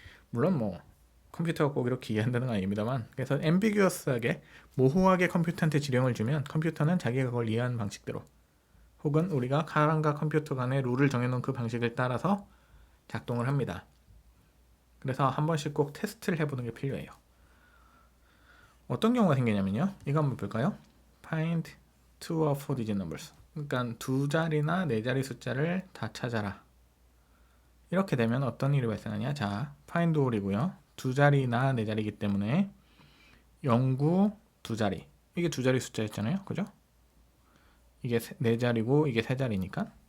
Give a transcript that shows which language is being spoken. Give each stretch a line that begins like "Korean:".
Korean: 물론 뭐 컴퓨터가 꼭 이렇게 이해한다는 건 아닙니다만, 그래서 앰비규어스하게 모호하게 컴퓨터한테 지령을 주면 컴퓨터는 자기가 그걸 이해하는 방식대로, 혹은 우리가 사람과 컴퓨터 간의 룰을 정해놓은 그 방식을 따라서 작동을 합니다. 그래서 한 번씩 꼭 테스트를 해보는 게 필요해요. 어떤 경우가 생기냐면요, 이거 한번 볼까요?
English: find two of four digit numbers.
Korean: 그러니까 2자리나 4자리 숫자를 다 찾아라. 이렇게 되면 어떤 일이 발생하냐? 자, find all이고요. 2자리나 4자리이기 때문에 09 2자리. 이게 2자리 숫자였잖아요. 그죠? 이게 4자리고 이게 3자리니까.